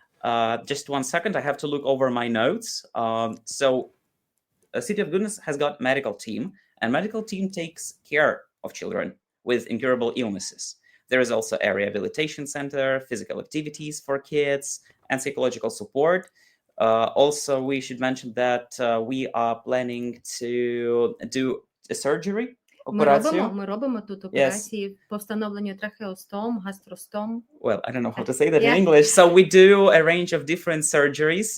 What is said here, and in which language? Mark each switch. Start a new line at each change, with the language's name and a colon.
English: Just 1 second. I have to look over my notes. So City of Goodness has got medical team, and medical team takes care of children with incurable illnesses. There is also a rehabilitation center, physical activities for kids, and psychological support. Also, we should mention that we are planning to do a surgery.
Ukrainian: Ми робимо тут операції по встановленню трахеостом, гастростом.
English: Well, I don't know how to say that in English. So we do a range of different surgeries.